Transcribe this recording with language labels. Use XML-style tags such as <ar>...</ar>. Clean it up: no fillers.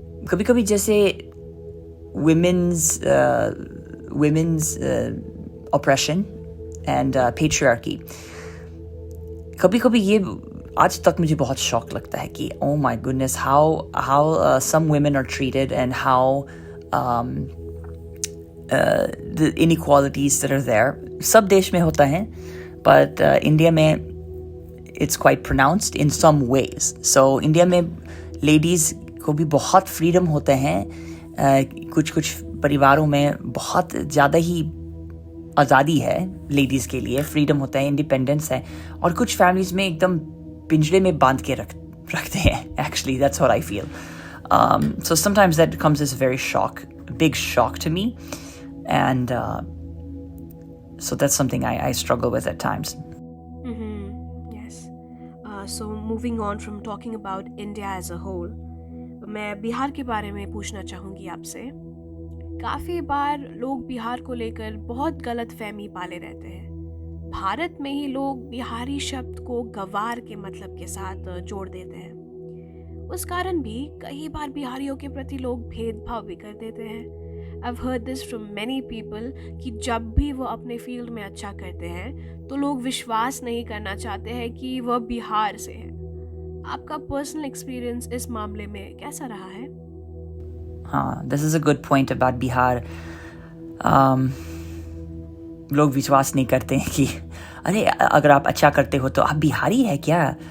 <hi>कभी कभी जैसे</hi> <en>women's oppression and patriarchy,</en> <hi>कभी कभी ये आज तक मुझे बहुत शॉक लगता है कि</hi> <en>oh my goodness, how some women are treated and how the inequalities that are there.</en> <hi>सब देश में होता है,</hi> <en>but</en> <hi>इंडिया में</hi> <en>it's quite pronounced in some ways.</en> <hi>So India में ladies को भी बहुत freedom होते हैं, कुछ परिवारों में बहुत ज़्यादा ही आज़ादी है लेडीज़ के लिए, फ्रीडम होता है, इंडिपेंडेंस है, और कुछ फैमिलीज़ में एकदम पिंजरे में बांध के रखते हैं।</hi> <en>Actually that's what I feel. So sometimes that comes as a very big shock to me, and so that's something I struggle with at times. Yes. So moving on from talking about India as a whole,</en> <hi>मैं बिहार के बारे में पूछना चाहूँगी आपसे। काफ़ी बार लोग बिहार को लेकर बहुत गलत फहमी पाले रहते हैं। भारत में ही लोग बिहारी शब्द को गवार के मतलब के साथ जोड़ देते हैं। उस कारण भी कई बार बिहारियों के प्रति लोग भेदभाव भी कर देते हैं।</hi> <en>I've heard this from many people</en> <hi>कि जब भी वो अपने फील्ड में अच्छा करते हैं तो लोग विश्वास नहीं करना चाहते हैं कि वह बिहार से है। आपका पर्सनल एक्सपीरियंस इस मामले में कैसा रहा है?</hi> <en>हाँ, this is a good point about Bihar.</en> <hi>लोग विश्वास नहीं करते हैं कि अरे अगर आप अच्छा करते हो तो आप बिहारी है क्या।</hi>